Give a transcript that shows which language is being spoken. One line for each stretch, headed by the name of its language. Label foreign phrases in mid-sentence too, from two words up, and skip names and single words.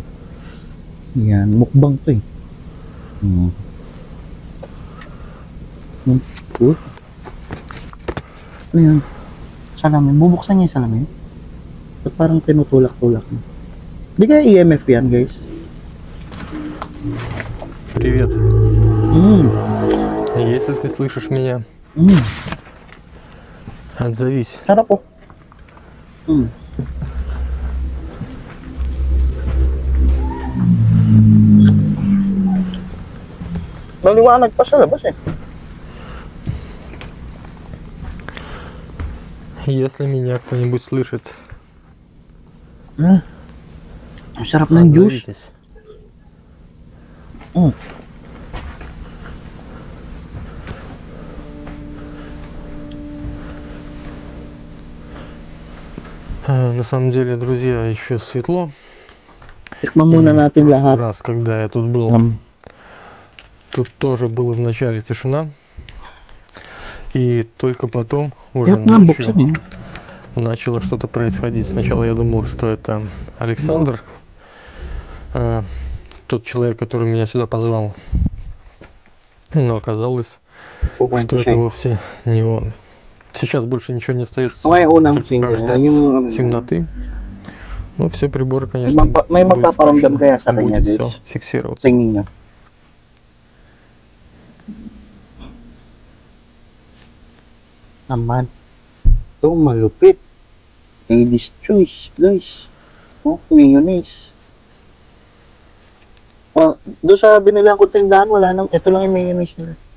Filipino: Yan. Mukbang to eh. Ano yan? Salamin. Bubuksan niya yung salamin. Ba't parang tinutulak-tulak niya? Di kaya EMF yan guys?
Russian: Привет. Если ты слышишь меня, отзовись.
Filipino: Sarap po. Maliwanag pa sa labas eh.
Russian: Если меня кто-нибудь слышит,
Filipino: sarap ng juice.
Russian: На самом деле, друзья, еще светло.
Filipino: Tikman muna natin lahat.
Russian: Раз, когда я тут был, тут тоже была вначале тишина. И только потом, уже ночью, начало что-то происходить. Сначала я думал, что это Александр, тот человек, который меня сюда позвал. Но оказалось, что это вовсе не он. Сейчас больше ничего не остается, только темноты. Ну, все приборы, конечно,
Filipino: May magpaparamdam kaya sa kanya,
Russian: будет
Filipino: guys.
Russian: все фиксироваться.
Filipino: Tingin nyo. Naman. Ito, malupit.
English: Ladies choice,
Filipino: guys. Oh, mayonnaise. Oh, doon sa binilang kong tindahan, wala nang, ito lang yung mayonnaise nila.